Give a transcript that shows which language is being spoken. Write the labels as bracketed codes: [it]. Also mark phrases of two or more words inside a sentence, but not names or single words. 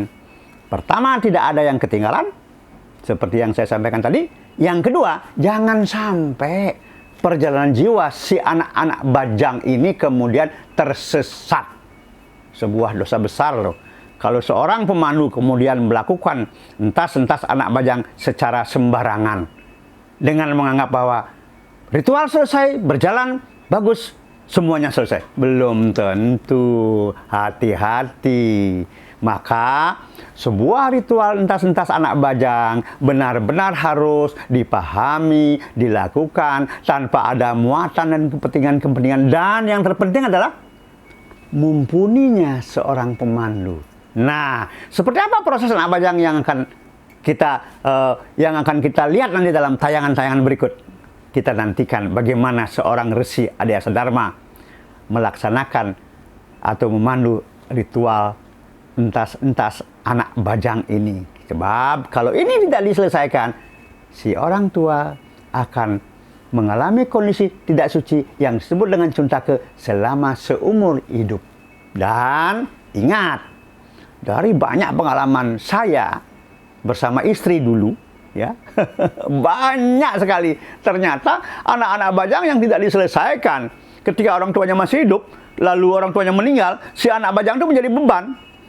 [id] Pertama, tidak ada yang ketinggalan, seperti yang saya sampaikan tadi. Yang kedua, jangan sampai perjalanan jiwa si anak-anak bajang ini kemudian tersesat. Sebuah dosa besar loh. Kalau seorang pemandu kemudian melakukan entas-entas anak bajang secara sembarangan dengan menganggap bahwa ritual selesai, berjalan bagus, semuanya selesai. Belum tentu. Hati-hati. Maka sebuah ritual entas-entas anak bajang benar-benar harus dipahami, dilakukan tanpa ada muatan dan kepentingan-kepentingan. Dan yang terpenting adalah mumpuninya seorang pemandu. Nah, seperti apa proses anak bajang yang akan kita lihat nanti dalam tayangan-tayangan berikut. Kita nantikan bagaimana seorang Resi Adiaksa Dharma melaksanakan atau memandu ritual entas-entas anak bajang ini. Sebab kalau ini tidak diselesaikan, si orang tua akan mengalami kondisi tidak suci yang disebut dengan cuntake selama seumur hidup. Dan ingat, dari banyak pengalaman saya bersama istri dulu, ya, banyak sekali ternyata anak-anak bajang yang tidak diselesaikan ketika orang tuanya masih hidup, lalu orang tuanya meninggal, si anak bajang itu menjadi beban.